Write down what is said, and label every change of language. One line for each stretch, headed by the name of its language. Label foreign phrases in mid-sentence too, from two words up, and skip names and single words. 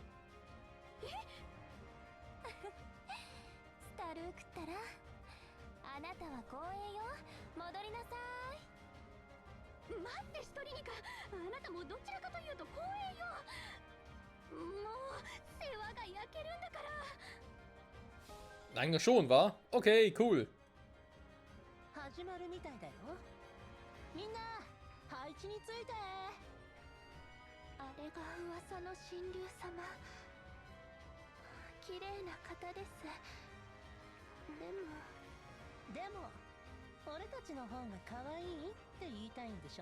Japanese: スタルークったらあなたは光栄よ。戻りなさい。待って、ストリニカ、あなたもどちらかというと光栄よ。もう世話が焼けるんだから。
German: Eigentlich schon, wa?
English: Okay, cool.
Japanese: 始まるみたいだよ。みんな配置について。あれが噂の神竜様。綺麗な方です。でも俺たちの方が可愛いって言いたいんでしょ。